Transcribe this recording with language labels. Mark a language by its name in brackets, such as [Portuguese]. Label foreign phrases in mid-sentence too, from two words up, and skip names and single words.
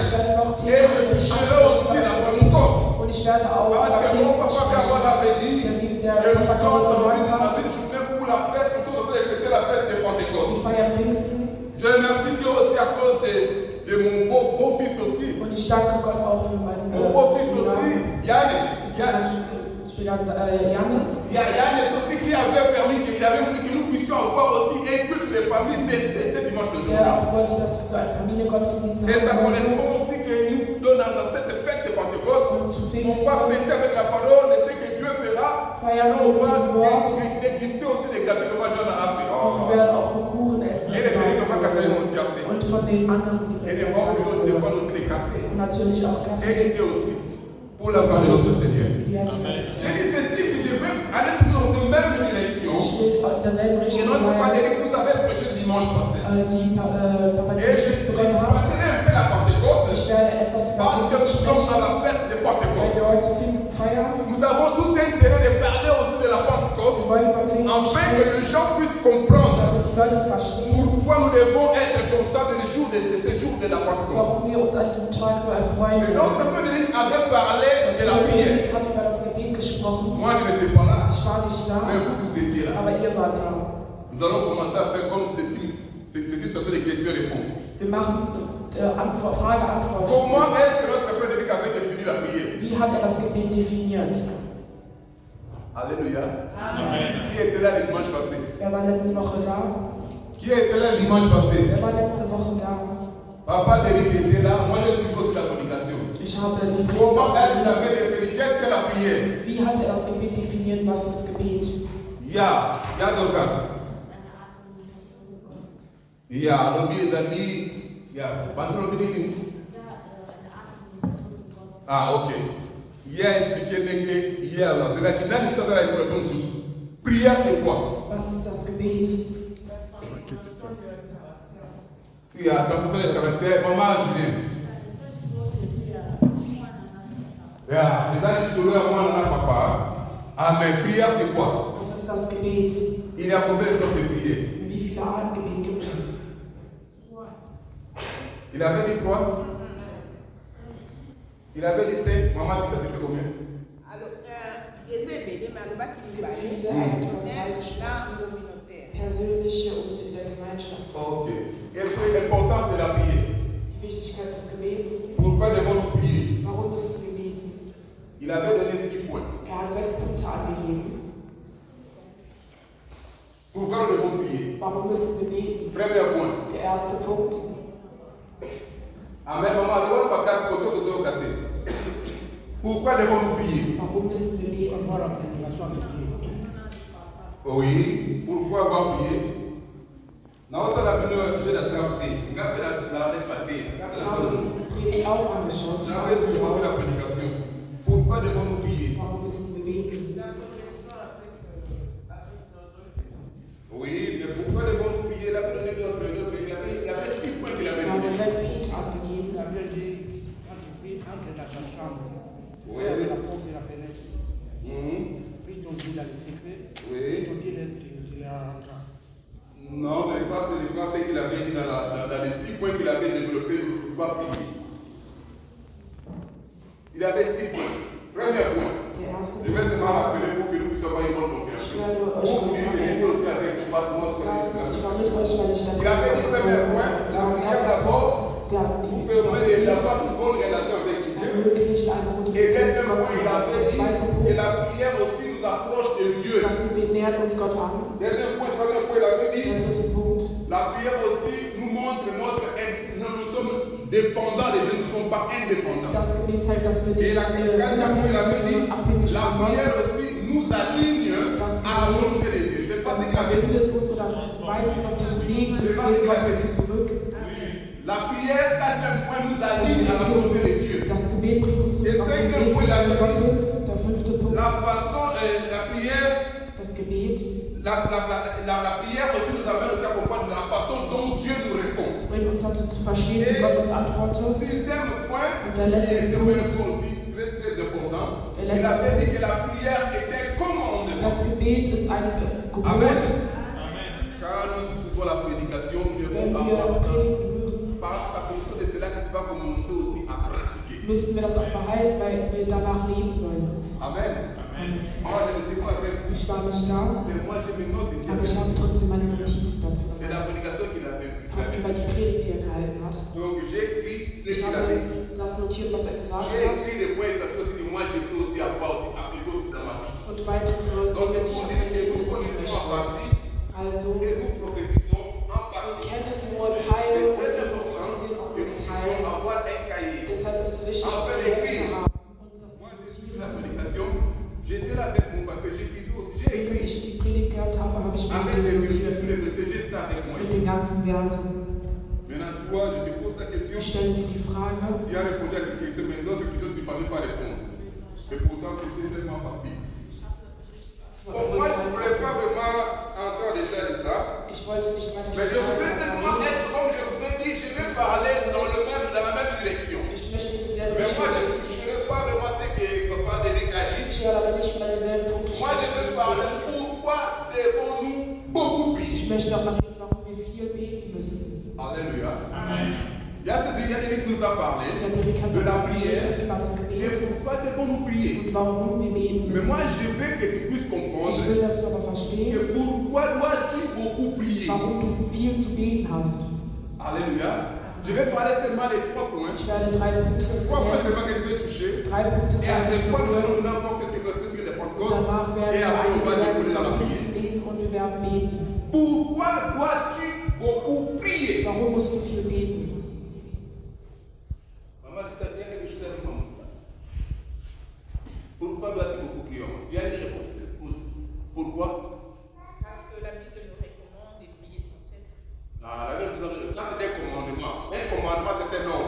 [French] Et je toucherai aussi la Pentecôte. Parce que mon papa Gabon avait dit que nous sommes dans une journée où la fête, nous sommes en train de fêter la fête de Pentecôte. Je remercie Dieu aussi à cause de mon beau-fils aussi. [German] Und ich danke Gott auch für meinen [French] Mon beau-fils aussi, Yannis. Janis. Yannis aussi qui avait permis, qu'il avait voulu que nous puissions avoir aussi un culte de famille ce dimanche de jour. [German] Ja, auch wollte, dass wir so einen Familiengottesdienst [French] Et ça [German] haben. [French] correspond aussi que nous donne dans cette fête de Pentecôte. [German] Und zu [French] On [German] Pfingsten [French] va fêter avec la parole de ce que Dieu fera. [German] feiern wir [French] On [German] mit dem Wort. [French] va déguster aussi des gâteaux comme John a fait. [German] Und wir werden auch von Kuchen essen. [French] Et les délits comme Catherine aussi a fait. [German] Und von den anderen [French] Et les bons aussi, des fois aussi des cafés. [German] Und natürlich auch [French] Et [German] Kaffee. [French] l'été aussi. Pour la parole de notre Seigneur. Amen. J'ai dit ceci que je veux aller toujours dans cette même direction. [German] Ich will in derselben [French] Et [German] Richtung [French] notre [German] bleiben, [French] Père vous avez prêché le dimanche passé. [German] die Papa [French] Et je [German] begonnen hat. [French] passerai un peu la Pentecôte. [German] Ich werde etwas über [French] Parce que nous [German] Pfingsten [French] sommes dans [German] sprechen, [French] la fête de [German] weil [French] Pentecôte. [German] wir heute Pfingsten feiern. [French] Nous avons tout intérêt de parler aussi de la [German] Wir [French] Pentecôte. [German] wollen über Pfingsten [French] Afin que [German] sprechen, [French] les gens puissent comprendre [German] damit die Leute verstehen, [French] pourquoi nous devons être contents de ces jours de la Pentecôte. [German] warum wir uns an diesem Tag so erfreuen [French] Et notre [German] sollen. [French] Frédéric avait parlé de la prière. [German] Ich habe über das Gebet gesprochen. [French] Moi, je n'étais pas là, [German] Ich war nicht da, [French] mais vous étiez là. [German] aber ihr wart da. [French] Nous allons commencer à faire comme c'est une situation de questions-réponses. [German] Wir machen Frage-Antwort. [French] Comment est-ce que notre Frédéric avait défini la prière? [German] Wie hat das Gebet definiert? [French] Alléluia. Amen. Qui était là le dimanche passé? [German] Wer war letzte Woche da? [French] Qui était là le dimanche passé? [German] Wer war letzte Woche da? [French] Papa Derek était là, moi je suis aussi la prédication. [German] Ich habe die [French] Comment est-ce qu'il [German] Predigt. [French] avait défini? Qu'est-ce que la prière? [German] Wie hat das Gebet definiert? Was ist Gebet? [French] Ya Dorcas. Ya, l'objet Zali. Ya, Bandro Bini. Ah, ok. Il a expliqué que hier, là, c'est là qu'il n'a pas de la expression de tous. Prière, c'est quoi? [German] Was ist das Gebet? [French] Il a transformé le caractère. Maman, je viens. Ya, les années solo, moi, on a papa. Ah, mais prière, c'est quoi? [German] Was ist das Gebet? [French] Il y a combien de sortes de prières? [German] Wie viele Arten Gebet gibt es? [French] Il avait dit 3. Il avait dit 5. Maman, tu as fait combien? [German] Es gibt viele, also über 2 gesprochen. Persönliche und in der Gemeinschaft. [French] Ok. Et puis l'importance de la prière. [German] Die Wichtigkeit des Gebets. [French] Pourquoi devons-nous prier? [German] Warum müssen wir beten? [French] Il avait donné 6 points. [German] Hat 6 Punkte angegeben. [French] Pourquoi nous devons prier? [German] Warum müssen wir beten? [French] Premier point. [German] Der erste Punkt. [French] Amen. Maman, tu vas pas casser pour tout ce que pourquoi devons-nous prier? [German] Warum müssen wir beten? [French] Oui. Pourquoi avoir prié? Non, ça l'a bien, j'ai attrapé. On a fait la répartie. [German] Ich habe die Predigt auch angeschaut. Ich [French] On a [German] weiß [French] fait [German] sie auch. [French] la prédication. Pourquoi devons-nous prier? [German] Warum müssen wir beten? [French] Oui, mais pourquoi devons-nous prier? Il avait donné d'autres. Il avait 6 points qu'il avait [German] Wir haben [French] donné. [German] 6 Punkte angegeben. [French] Il avait dit, quand tu pries, entre dans ta chambre, Oui. ferme la porte et la fenêtre, prie ton Dieu dans le secret, Oui. ton Dieu il la rendra. Non, mais ça, c'est le conseil qu'il avait dit dans les 6 points qu'il avait développés, nous ne pouvons pas prier. Il avait 6 points. Premier point. [German] Der erste [French] Je vais [German] Punkt. [French] seulement rappeler pour que nous puissions avoir une bonne compréhension. Pour vous dire que j'étais aussi avec moi, moi, [German] Ich war mit euch, weil ich [French] Il avait dit premier point, la prière d'abord, pour permettre d'avoir une bonne relation avec Dieu. [German] ermöglicht eine gute [French] Et [German] Beziehung [French] deuxième [German] zu Gott [French] point, [German] zu [French] il [German] haben. [French] avait [German] Der [French] dit [German] zweite [French] que [German] Punkt, [French] la prière aussi nous approche de Dieu. [German] das Gebet nähert uns Gott an. [French] Deuxième point, troisième point, il avait dit [German] Der dritte Punkt, [French] la prière aussi nous montre nous sommes dépendants de Dieu, nous ne sommes pas indépendants. [German] das Gebet zeigt, dass wir [French] Et [German] nicht [French] la quatrième point, il [German] unabhängig [French] avait [German] sind, [French] dit [German] sondern abhängig [French] la [German] von [French] prière [German] Gott. [French] aussi nous aligne à la volonté de Dieu. Je ne sais pas si il avait dit. [German] Verbindet uns oder weist uns auf den Weg des Willen Gottes zurück. [French] La prière, quatrième point, nous aligne à la volonté de Dieu. [German] Das Gebet bringt uns auf den Weg des Willen Gottes. Der fünfte Punkt, [French] La façon, la prière, [German] das Gebet [French] la prière aussi nous amène aussi à comprendre la façon dont Dieu nous répond. [German] bringt uns dazu zu verstehen, wie Gott uns antwortet. [French] Sixième point, [German] Und der letzte [French] qui est [German] Punkt, [French] aussi très très important, [German] Der [French] il [German] letzte [French] avait dit que la prière était commandée. [German] das Gebet ist ein Gebot. [French] Amen. Quand nous écoutons la prédication, nous devons [German] Wenn wir [French] avoir ça. [German] Predigt hören, [French] Parce qu'à fonction de cela que tu vas commencer aussi à pratiquer. [German] müssen wir das auch behalten, weil wir danach leben sollen. [French] Amen. Amen. Moi, je ne dis pas avec vous. [German] Ich Ich war nicht da, [French] Mais moi, j'ai mes notes ici. [German] aber ich habe trotzdem meine Notizen dazu [French] C'est la [German] gemacht. [French] prédication qu'il avait [German] Über die Predigt, die er gehalten hat. [French] Donc, j'ai écrit ce [German] Ich [French] qu'il avait dit. [German] habe das notiert, was er gesagt [French] J'ai [German] hat. [French] écrit des points essentiels aussi, moi, j'ai pu aussi avoir aussi appliqué aussi dans ma vie. [German] Und weitere [French] Donc, [German] Dinge, [French] c'est [German] die ich [French] pour [German] auf [French] dire [German] mein [French] que [German] Leben [French] nous [German] beziehen [French] connaissons en [German] möchte. [French] partie [German] Also, [French] et nous prophétisons en [German] wir [French] partie. [German] kennen nur [French] C'est [German] Teile und [French] très [German] wir [French] important [German] prophetisieren auch [French] que [German] nur [French] nous puissions [German] Teile. [French] avoir un cahier. [German] Deshalb ist es wichtig, dass wir Hefte haben. Und das [French] Moi, j'ai suivi la prédication. J'étais là avec mon papier. J'ai écrit aussi. J'ai [German] Während [French] écrit [German] ich die Predigt gehört habe, habe ich mir [French] avec [German] die [French] les versets, [German] notiert. [French] tous les versets. J'ai ça avec moi. [German] Mit den ganzen Versen. [French] Maintenant, toi, je te pose la question. [German] Ich stelle dir die Frage. [French] Tu as répondu à quelques questions, mais d'autres questions, tu ne parviens pas à répondre. Et pourtant, c'était tellement facile. Bon, moi, je ne voulais pas vraiment entrer en détail de ça. [German] Ich wollte nicht weiter [French] Mais je voudrais simplement être, comme je vous ai dit, je vais parler dans la même direction. [German] Ich möchte in dieselbe [French] Mais moi, [German] Richtung. [French] je ne toucherai pas vraiment ce que Papa Denis a dit. [German] Ich werde aber nicht über dieselben Punkte [French] Moi, je veux parler [German] sprechen. [French] pourquoi devons-nous beaucoup prier. [German] Ich möchte auch mal reden, warum wir viel beten müssen. [French] Alléluia. Amen. Il y a Eric qui nous a parlé [German] Ja, Derek hat [French] de la prière. [German] über das [French] Et [German] Gebet [French] pourquoi devons-nous prier? [German] und warum wir beten [French] Mais moi, [German] müssen. [French] je veux que tu puisses comprendre [German] Ich will, dass du aber [French] que [German] verstehst, [French] pourquoi dois-tu beaucoup prier? [German] warum du viel zu beten hast. [French] Alléluia. Je vais parler seulement des 3 points. [German] Ich werde 3 Punkte [French] 3 points [German] nennen. [French] seulement que je vais toucher. [German] 3 Punkte [French] Et [German] werde [French] après [German] ich [French] quoi, nous [German] berühren. [French] allons donner encore quelques versets sur les [German] Und [French] Pentecôtes. [German] danach werden [French] Et [German] wir [French] après, on va [German] einige Verse [French] décoller dans la [German] über [French] prière. [German] Pfingsten lesen und wir werden beten. [French] Pourquoi dois-tu beaucoup prier? [German] Warum musst du viel beten? [French] Maman, tu t'as dit quelque chose avec maman. Pourquoi dois-tu beaucoup prier? Tu as une réponse. Pourquoi? Parce que la Bible nous recommande de prier sans cesse. Ah, la Bible, ça c'est un commandement. Un commandement, c'est un ordre.